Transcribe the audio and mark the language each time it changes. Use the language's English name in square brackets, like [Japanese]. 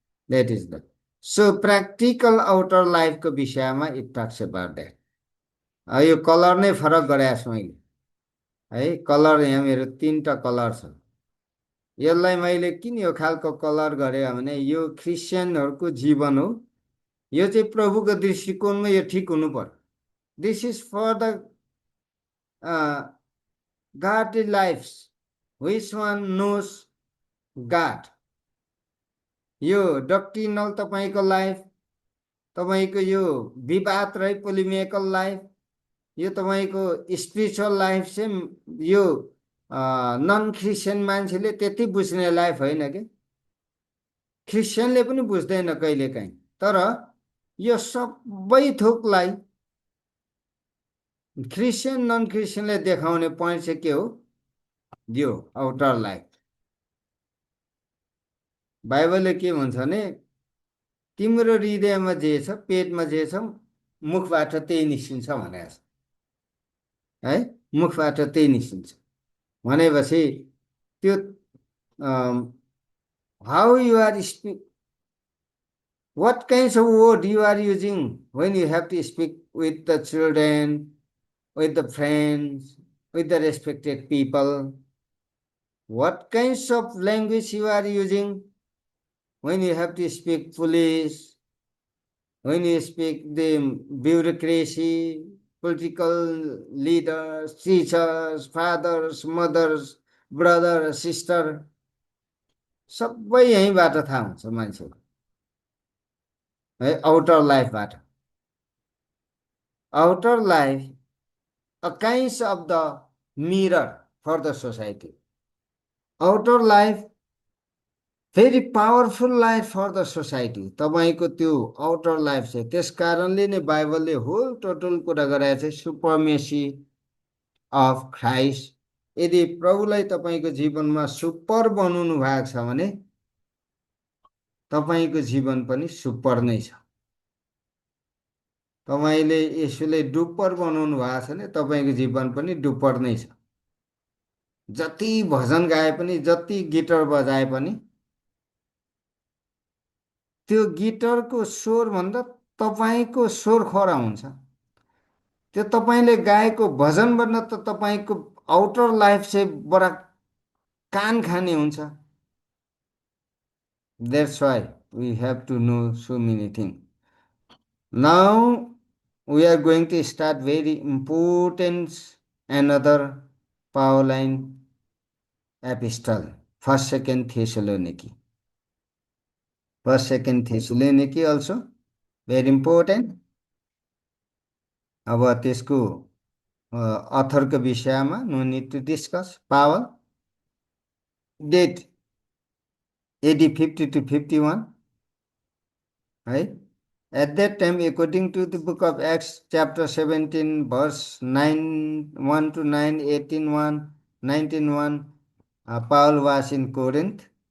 [English] That is the so practical outer लाइफको विषयमा it talks about that. [Nepali] यो colour नै फरक गराएको छु मैले है। कलर यहाँ मेरो 3टा कलर छ। यसलाई मैले किन यो खालको कलर गरेँ भने यो क्रिस्चियनहरूको जीवन हो। यो चाहिँ प्रभुको दृष्टिकोणमा यो ठिक हुनु पर्यो। [English] This is for the godly lives which one knows God। [Nepali] यो डक्ट्रिनल तपाईँको लाइफ, तपाईँको यो विवाद रही पोलिमिकल लाइफ, यो तपाईँको स्पिरिचुअल लाइफ चाहिँ यो नन क्रिस्चियन मान्छेले त्यति बुझ्ने लाइफ होइन कि। क्रिस्चियनले पनि बुझ्दैन कहिलेकाहीँ, तर यो सबै थोकलाई क्रिस्चियन नन क्रिस्चियनले देखाउने पोइन्ट चाहिँ के हो? यो आउटर लाइफ। बाइबलले के भन्छ भने तिम्रो हृदयमा जे छ, पेटमा जे छ, मुखबाट त्यही निस्किन्छ भनेको छ है। मुखबाट त्यही निस्किन्छ भनेपछि त्यो [English] How you are speak, what kinds of word you are using when you have to speak with the children, with the friends, with the respected people? What kinds of language you are using when you have to speak police, when you speak the bureaucracy, political leaders, teachers, fathers, mothers, brother, sister, [Nepali] सबै यहीँबाट थाहा हुन्छ मान्छेको है। Outer लाइफबाट। [English] Outer life a kind of the mirror for the society। Outer life very powerful life for the society. [Nepali] तपाईँको त्यो outer life चाहिँ त्यस कारणले नै बाइबलले होल टोटल कुरा गराएको चाहिँ [English] Supremacy of Christ. [Nepali] यदि प्रभुलाई तपाईँको जीवनमा सुपर बनाउनु भएको छ भने तपाईँको जीवन पनि सुपर नै छ। तपाईँले यसुले डुपर बनाउनु भएको छ भने तपाईँको जीवन पनि डुपर नै छ। जति भजन गाए पनि, जति गिटार बजाए पनि, त्यो गिटारको स्वरभन्दा तपाईँको स्वर खरा हुन्छ। त्यो तपाईँले गाएको भजनभन्दा त तपाईँको आउटर लाइफ चाहिँ बडा कान खाने हुन्छ। [English] That's why we have to know so many things. Now we are going to start very important another Pauline epistle, first second Thessaloniki. First second Thessaloniki also very important. [Nepali] अब त्यसको अथरको विषयमा [English] No need to discuss. Paul date AD 50 to 51 है। At that time, according to the book of Acts, chapter 17, verse 9, 1 to 9, 18, 1, 19, 1, Paul was in Corinth.